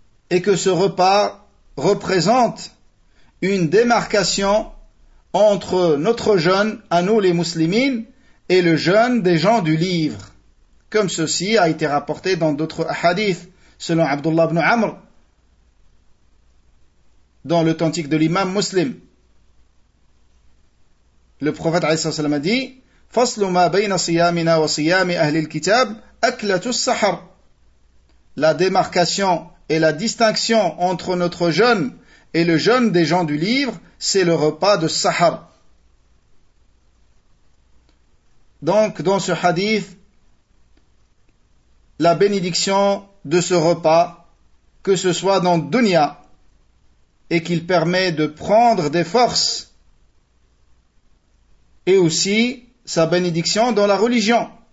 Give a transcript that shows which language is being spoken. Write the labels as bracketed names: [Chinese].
[French] Et que ce repas représente une démarcation entre notre jeûne, à nous les muslimines, et le jeûne des gens du livre. Comme ceci a été rapporté dans d'autres hadiths, selon Abdullah ibn Amr, dans l'authentique de l'imam muslim. Le prophète عليه الصلاة والسلام a dit [Arabic] فصل ما بين صيامنا وصيام أهل الكتاب أكلة السحر. [French] La démarcation et la distinction entre notre jeûne et le jeûne des gens du livre, c'est le repas de sahar. Donc dans ce hadith, la bénédiction de ce repas, que ce soit dans dunya, et qu'il permet de prendre des forces, et aussi sa bénédiction dans la religion.